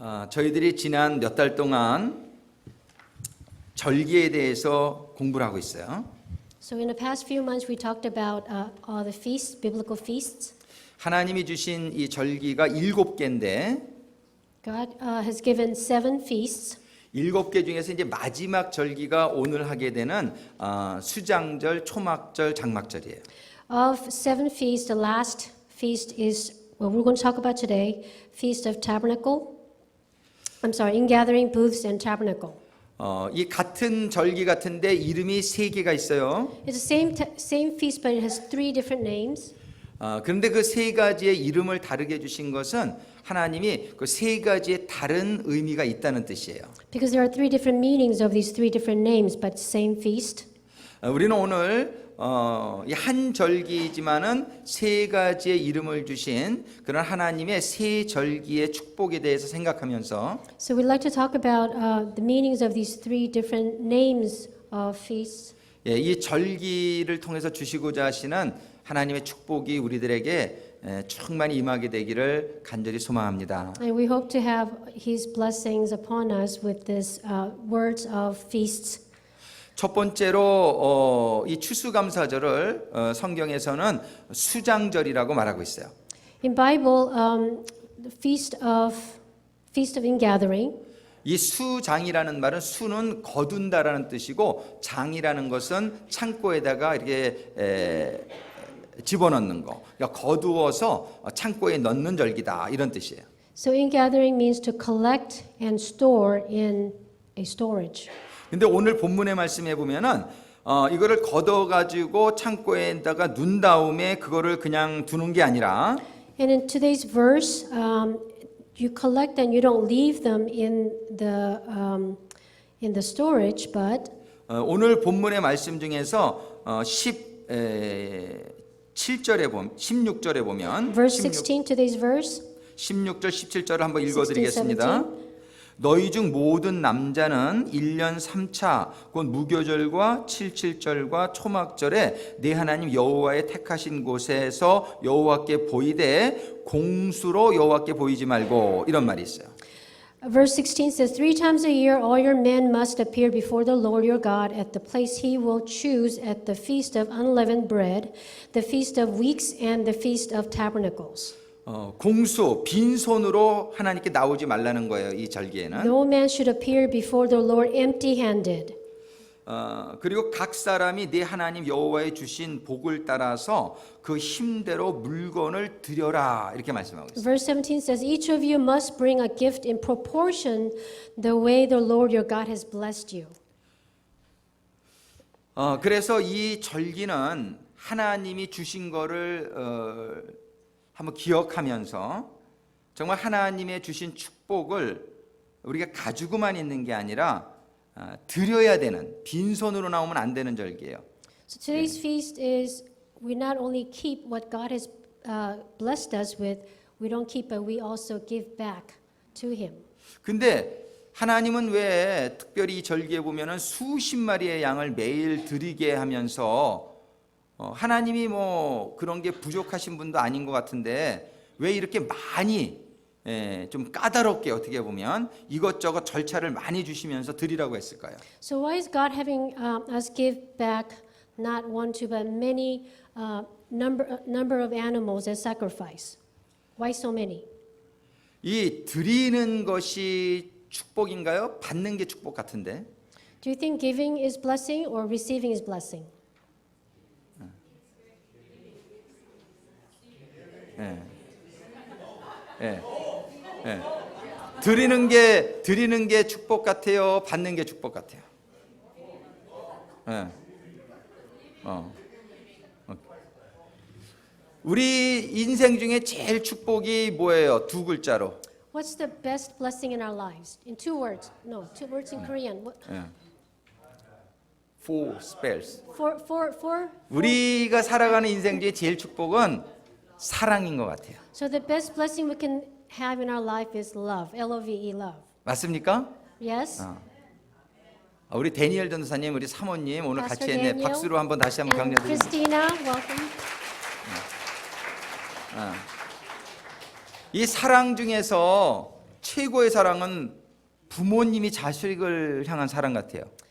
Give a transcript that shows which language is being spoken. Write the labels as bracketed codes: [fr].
[ko] 저희들이 지난 몇 달 동안 절기에 대해서 공부를 하고 있어요. [en] So in the past few months, we talked about all the feasts, biblical feasts. [ko] 하나님이 주신 이 절기가 7개인데 [en] God has given 7 feasts. [ko] 7개 중에서 이제 마지막 절기가 오늘 하게 되는 수장절, 초막절, 장막절이에요. [en] Of 7 feasts, the last feast is what we're going to talk about today, Feast of Tabernacle. Ingathering, Booths, and Tabernacle. [ko] 이 같은 절기 같은데 이름이 3개가 있어요. [en] It's the same feast, but it has 3 different names. [ko] 그런데 그 3가지의 이름을 다르게 주신 것은 하나님이 그 3가지의 다른 의미가 있다는 뜻이에요. [en] Because there are 3 different meanings of these 3 different names, but same feast. [ko] 우리는 오늘 이 한 절기지만은 3가지의 이름을 주신 그런 하나님의 3 절기의 축복에 대해서 생각하면서 [en] So we'd like to talk about the meanings of these 3 different names of feasts. [ko] 이 절기를 통해서 주시고자 하시는 하나님의 축복이 우리들에게 충만히 임하게 되기를 간절히 소망합니다. [en] And we hope to have His blessings upon us with these words of feasts. [ko] 첫 번째로 이 추수감사절을 성경에서는 수장절이라고 말하고 있어요. [en] In Bible, the feast of Ingathering. [ko] 이 수장이라는 말은 수는 거둔다라는 뜻이고 장이라는 것은 창고에다가 이렇게 집어넣는 거, 그러니까 거두어서 창고에 넣는 절기다 이런 뜻이에요. [en] So ingathering means to collect and store in a storage. [ko] 근데 오늘 본문의 말씀에 보면은 이거를 걷어 가지고 창고에다가 눈 다음에 그거를 그냥 두는 게 아니라 [en] And in today's verse, you collect and you don't leave them in the storage, but [ko] 오늘 본문의 말씀 중에서 16절에 보면 [en] verse 16, today's verse, [ko] 16절 17절을 한번 읽어 [en] 16, [ko] 드리겠습니다. [en] 17. [ko] 너희 중 모든 남자는 1년 3차 곧 무교절과 77절과 초막절에 네 하나님 여호와의 택하신 곳에서 여호와께 보이되 공수로 여호와께 보이지 말고 이런 말이 있어요. [en] Verse 16 says, 3 times a year all your men must appear before the Lord your God at the place he will choose at the feast of unleavened bread, the feast of weeks, and the feast of tabernacles. [ko] 공수 빈손으로 하나님께 나오지 말라는 거예요. 이 절기에는. [en] No man should appear before the Lord empty-handed. [ko] 그리고 각 사람이 네 하나님 여호와의 주신 복을 따라서 그 힘대로 물건을 드려라 이렇게 말씀하고 있어요. [en] Verse 17 says, each of you must bring a gift in proportion the way the Lord your God has blessed you. [ko] 그래서 이 절기는 하나님이 주신 거를 한번 기억하면서 정말 하나님의 주신 축복을 우리가 가지고만 있는 게 아니라 드려야 되는, 빈손으로 나오면 안 되는 절기예요. [en] So today's feast is we not only keep what God has blessed us with, we don't keep it, we also give back to Him. [ko] 근데 하나님은 왜 특별히 이 절기에 보면은 수십 마리의 양을 매일 드리게 하면서 하나님이 뭐 그런 게 부족하신 분도 아닌 것 같은데 왜 이렇게 많이 좀 까다롭게 어떻게 보면 이것저것 절차를 많이 주시면서 드리라고 했을까요? [en] So why is God having us give back not one, two, but many number of animals as sacrifice? Why so many? [ko] 이 드리는 것이 축복인가요? 받는 게 축복 같은데. [en] Do you think giving is blessing or receiving is blessing? [ko] 드리는 게 축복 같아요. 받는 게 축복 같아요. 우리 인생 중에 제일 축복이 뭐예요? 2글자로. [en] What's the best blessing in our lives? In 2 words. No, 2 words in Korean. What? Four spells. For [ko] 우리가 살아가는 인생 중에 제일 축복은 사랑인 것 같아요. [en] So the best blessing we can have in our life is love. Love, love. [ko] 맞습니까? [en] Yes? [ko] 우리 데니엘 전도사님, 우리 사모님 오늘 [en] Pastor [ko] 같이 했네. [en] Daniel [ko] 박수로 한번 다시 한번 [en] And [ko] 격려드립니다. [en] Christina, welcome. [ko] 이 사랑 중에서 최고의 사랑은 부모님이 자식을 향한 사랑 같아요.